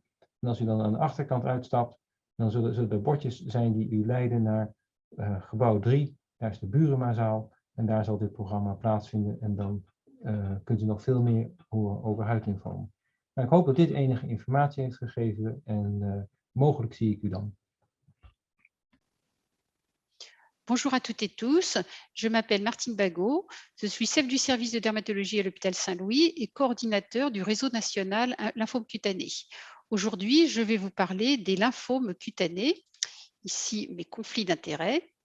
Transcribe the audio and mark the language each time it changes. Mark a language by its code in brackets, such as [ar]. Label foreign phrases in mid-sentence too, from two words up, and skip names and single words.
[nl] En als u dan aan de achterkant uitstapt, dan zullen er bordjes zijn die u leiden naar gebouw 3. Daar is de Buremazaal en daar zal dit programma plaatsvinden. En dan kunt u nog veel meer horen over huidlymfomen. Maar ik hoop dat dit enige informatie heeft gegeven en mogelijk zie ik u dan. [fr] Bonjour à toutes et tous, je m'appelle Martine Bagot, je suis chef du service de dermatologie à l'hôpital Saint-Louis et coordinateur du réseau national lymphome cutané. Aujourd'hui, je vais vous parler des lymphomes cutanés, ici mes conflits d'intérêts.